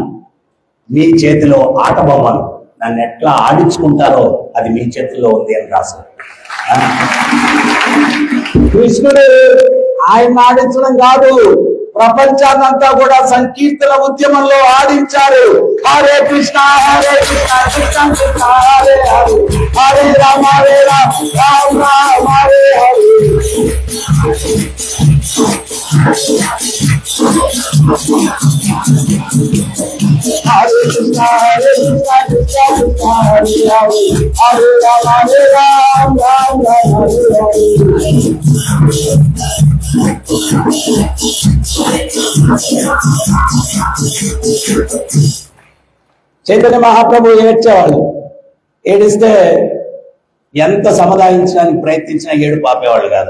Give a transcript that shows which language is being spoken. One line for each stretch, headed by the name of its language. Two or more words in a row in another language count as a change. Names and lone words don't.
Telugu: మీ చేతిలో ఆట బొమ్మను నన్ను ఎట్లా ఆడించుకుంటారో అది మీ చేతిలో ఉంది అని రాశారు. కృష్ణుడు ఆయన ఆడించడం కాదు, ప్రపంచాన్నంతా కూడా సంకీర్తన ఉద్యమంలో ఆడించారు. హరే కృష్ణ హరే కృష్ణ కృష్ణ కృష్ణ హరే హరే, హరే రామ హరే రామ రామ రామ హరే హరే. హరే కృష్ణ హరే కృష్ణ కృష్ణ కృష్ణ హరే హరే, హరే రామ హరే రామ రామ రామ హరే హరే. చైతన్య మహాప్రభు ఏడ్చేవాళ్ళు. ఏడిస్తే ఎంత సముదాయించడానికి ప్రయత్నించినా ఏడు పాపేవాళ్ళు కాదు.